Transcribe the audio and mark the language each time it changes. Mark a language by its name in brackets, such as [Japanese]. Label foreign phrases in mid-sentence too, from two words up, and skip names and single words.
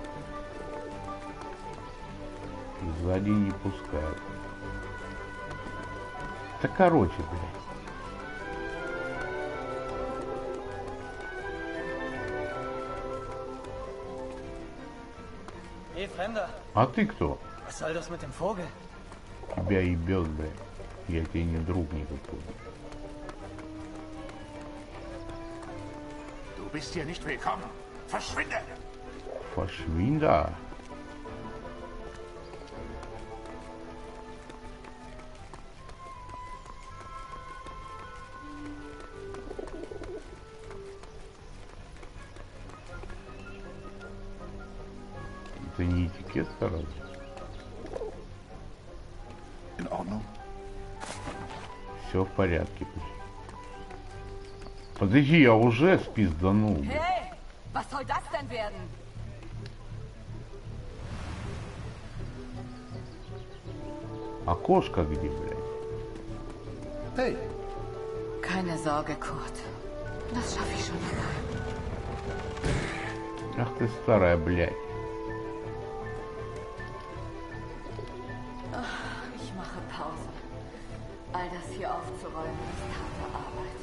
[Russian] Сзади не пускают. Да короче, блядь. [German] Hey, Fremder. [Russian] А ты кто? [German] Was soll das mit dem Vogel? [Russian] Тебя ебет, блядь. Я тебе не друг никакой. [German] Du bist hier nicht willkommen. Verschwinde! Verschwinde! [Russian] Это не этикетка, разве? [German] In Ordnung. [Russian] Все в порядке. Подожди, я уже спизданул. [German] Hey, was soll das denn werden? [Russian] Окошко где, блядь? [German] Hey. Keine Sorge, Kurt. Das schaffe ich schon allein. [Russian] Ах ты старая, блядь. [German] Ich mache Pause. All das hier aufzuräumen ist harte Arbeit.